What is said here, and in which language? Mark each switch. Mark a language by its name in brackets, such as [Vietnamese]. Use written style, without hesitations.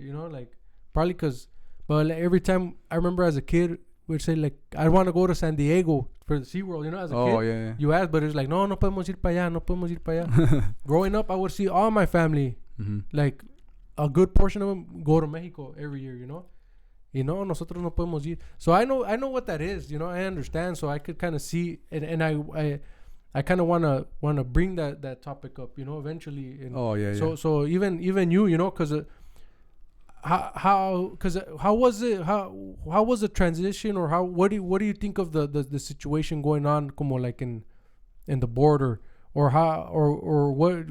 [English] You know, like probably because, but like, every time I remember as a kid, we'd say like I want to go to San Diego for the SeaWorld. You know, as a kid, you asked, but it's like [Spanish] no podemos ir para allá, [English] no podemos ir para allá. Growing up, I would see all my family, like a good portion of them, go to Mexico every year. You know, [Spanish] nosotros no podemos ir. [English] So I know what that is. You know, I understand. So I could kind of see, and I kind of wanna bring that topic up. You know, eventually. And So even you know, because how was it? How was the transition, or what do you think of the situation going on, como like in the border, or how or what?